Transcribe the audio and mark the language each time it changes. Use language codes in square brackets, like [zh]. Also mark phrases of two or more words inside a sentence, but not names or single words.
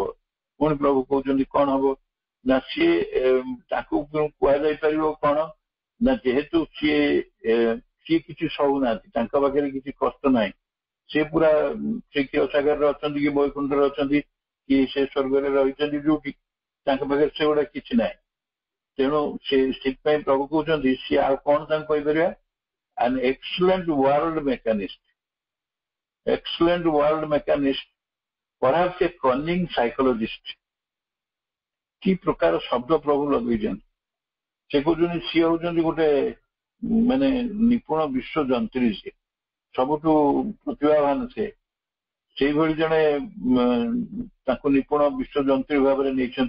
[or] ପୁଣି ପ୍ରଭୁ କହୁଛନ୍ତି କଣ ହବ ନା, ସିଏ ତାକୁ କୁହାଯାଇପାରିବ କଣ ନା, ଯେହେତୁ ସିଏ କିଛି ସହୁନାହାନ୍ତି, ତାଙ୍କ ପାଖରେ କିଛି କଷ୍ଟ ନାହିଁ, ସେ ପୁରା ସେ କ୍ଷୀରସାଗରରେ ଅଛନ୍ତି କି ବୈକୁଣ୍ଠରେ ଅଛନ୍ତି କି ସେ ସ୍ୱର୍ଗରେ ରହିଛନ୍ତି ଯୋଉଠି, ତାଙ୍କ ପାଖରେ ସେଗୁଡା କିଛି ନାହିଁ। ତେଣୁ ସେଥିପାଇଁ ପ୍ରଭୁ କହୁଛନ୍ତି ସିଏ ଆଉ କଣ ତାଙ୍କୁ କହିପାରିବା? [en] an excellent world mechanist, excellent world mechanist, perhaps a cunning psychologist। [or] କି ପ୍ରକାର ଶବ୍ଦ ପ୍ରଭୁ ଲଗେଇଛନ୍ତି। ସେ କହୁଛନ୍ତି ସିଏ ହଉଛନ୍ତି ଗୋଟେ ମାନେ ନିପୁଣ ବିଶ୍ୱ ଯନ୍ତ୍ରୀ, ସେ ସବୁଠୁ ପ୍ରତିଭାବାନ ସେ। ସେଇଭଳି ଜଣେ ତାଙ୍କୁ ନିପୁଣ ବିଶ୍ୱ ଯନ୍ତ୍ରୀ ଭାବରେ ନେଇଛନ୍ତି।